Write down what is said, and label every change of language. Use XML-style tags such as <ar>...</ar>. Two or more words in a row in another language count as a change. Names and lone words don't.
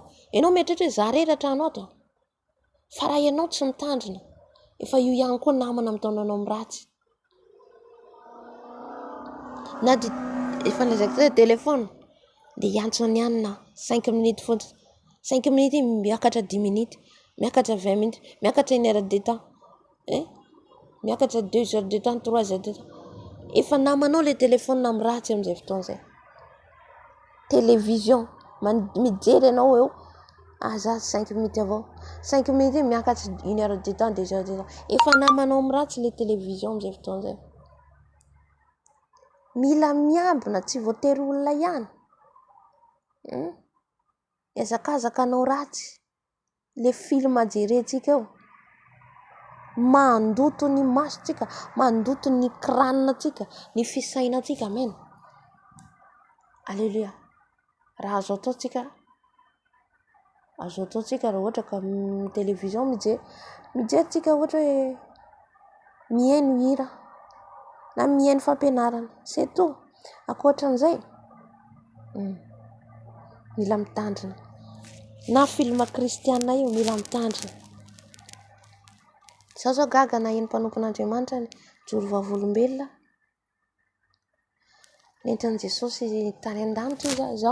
<mg>Ianao mieritreritra hoe za reratra anao to. Fa raha ianao tsy mitandrina, efa io ihany koa namana mitaonanao amin'ny ratsy. Na de efa nazakazaka telefona de iantsony ihany na 5 minutes fotsiny.</mg> <fr>5 minutes miakatra 10 minutes, miakatra 20 minutes, miakatra 1 heure de temps. Miakatra 2 heures de temps, 3 heures de temps.</fr> <mg>Efa namanao le telefona amin'ny ratsy amin'izay fotoana zay. Télévision, mijery ianao eo, za 5 minutes avao.</mg> <fr>5 minutes miakatra 1 heure de temps, 2 heures de temps.</fr> <mg>Efa namanao amin'ny ratsy le télévision amin'izay fotoana zay. Mila miambina tsy voatery olona ihany. Miazakazaka anao ratsy. Le film jerentsika eo. Mandoto ny masotsika, mandoto ny crâne-tsika, ny fisainatsika. Amen. Alléluia. Raha azo ataontsika raha ohatra ka télévision mijery tsika ohatra hoe mihaino hira na mihaino fampianarana,</mg> <fr>c'est tout.</fr> <mg>Ankoatran'izay mila mitandrina. Na film kristiana io mila mitandrina. Zaho zao gaga naheno mpanompon'Andriamanitra ny joro vavolombelona. Nentin'i Jesosy tany an-danitra izy.</mg>